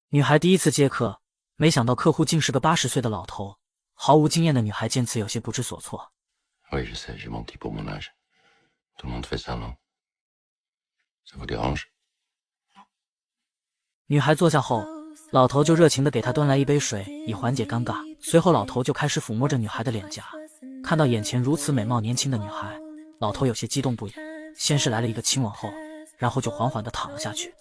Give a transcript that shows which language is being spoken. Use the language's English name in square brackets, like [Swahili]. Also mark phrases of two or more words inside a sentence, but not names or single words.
[Chinese] 女孩第一次接客，没想到客户竟是个80岁的老头。毫无经验的女孩见此有些不知所措。 [French] Oui, je sais, j'ai menti pour mon âge. Tout le monde fait ça, non? Ça vous dérange? [Chinese] 女孩坐下后，老头就热情地给她端来一杯水，以缓解尴尬。随后，老头就开始抚摸着女孩的脸颊。看到眼前如此美貌年轻的女孩，老头有些激动不已。先是来了一个亲吻后，然后就缓缓地躺了下去。